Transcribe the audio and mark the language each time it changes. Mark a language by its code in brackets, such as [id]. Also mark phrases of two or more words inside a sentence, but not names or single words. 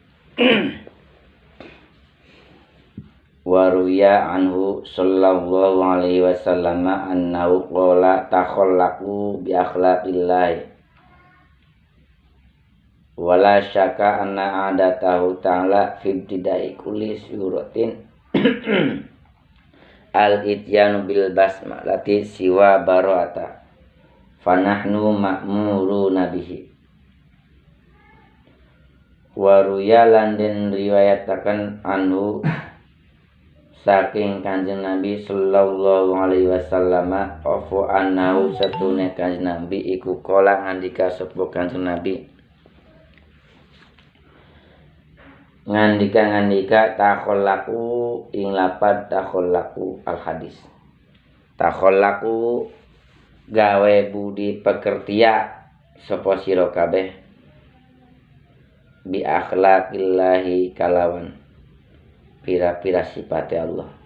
[ar] وَرُوِيَ عَنْهُ صَلَّى اللهُ عَلَيْهِ وَسَلَّمَ أَنَّهُ قَالَ تَخَلَّقُوا بِأَخْلَاقِ اللهِ وَلَا شَكَّ أَنَّ عَادَتَهُ تَعَالَى فِي ابْتِدَاءِ كُلِّ سُورَةٍ الإِتْيَانُ بِالبَسْمَلَةِ سِوَى بَرَاءَةَ فَنَحْنُ مَأْمُورُونَ بِهِ. [jv] Waruya lan den riwayataken anhu saking Kanjeng Nabi [ar] صَلَّى اللهُ عَلَيْهِ وَسَلَّمَ [jv] afu annahu satune Kanjeng Nabi iku kala ngandika sapa Kanjeng Nabi ngandika takhallaqu ing lapad [ar] تَخَلَّقُوا الحَدِيث. [jv] Takhallaqu gawe budi pekertia sapa sira kabeh [ar] بِأَخْلَاقِ اللهِ [jv] kalawan pira-pira sifate Allah.